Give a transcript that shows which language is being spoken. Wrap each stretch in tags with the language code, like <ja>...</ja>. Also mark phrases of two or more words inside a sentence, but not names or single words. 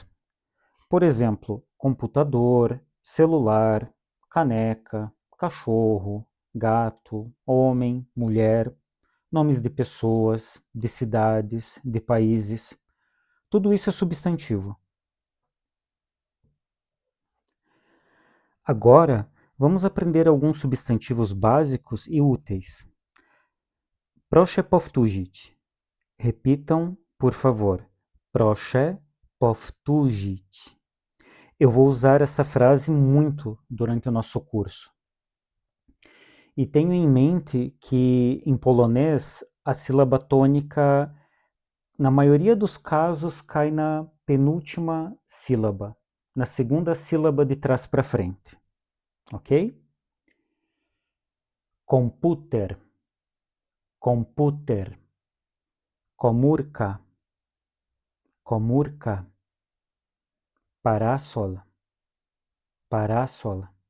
<pt>Por exemplo, computador, celular, caneca, cachorro, gato, homem, mulher, nomes de pessoas, de cidades, de países. Tudo isso é substantivo. Agora, vamos aprender alguns substantivos básicos e úteis.</pt> <pl>Proszę powtórzyć.</pl> <pt>Repitam, por favor.</pt> <pl>Proszę powtórzyć.</pl> <pt>Eu vou usar essa frase muito durante o nosso curso. E tenho em mente que, em polonês, a sílaba tônica, na maioria dos casos, cai na penúltima sílaba, na segunda sílaba de trás para frente. Ok?</pt> <pl>Komputer, komputer, komórka, komórka, parasol, parasol,</pl>